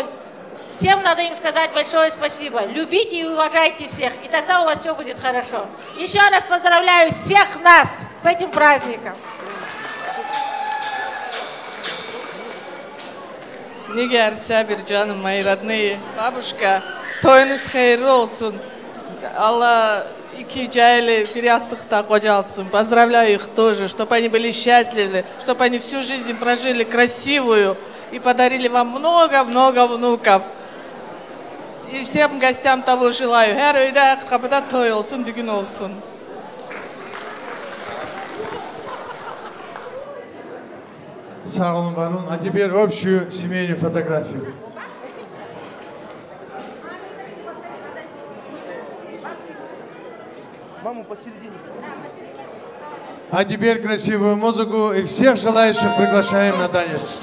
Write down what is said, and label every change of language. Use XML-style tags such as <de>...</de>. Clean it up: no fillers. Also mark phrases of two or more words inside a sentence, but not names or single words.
<ru>Всем надо им сказать большое спасибо. Любите и уважайте всех, и тогда у вас все будет хорошо. Еще раз поздравляю всех нас с этим праздником. Нигер, Сабир, Джан, мои родные, бабушка,</ru> <az>toyunuz xeyir olsun. Allah 2 cahili bir yastıkta kocalsın.</az> <ru>Поздравляю их тоже, чтобы они были счастливы, чтобы они всю жизнь прожили красивую и подарили вам много-много внуков. И всем gостям того желаю.</ru> <az>Her öyde kapıda toy olsun, düğün olsun. Sağ olun, var olun.</az> <ru>А теперь общую семейную фотографию. Маму посередине. А теперь красивую музыку и всех желающих приглашаем на танец.</ru>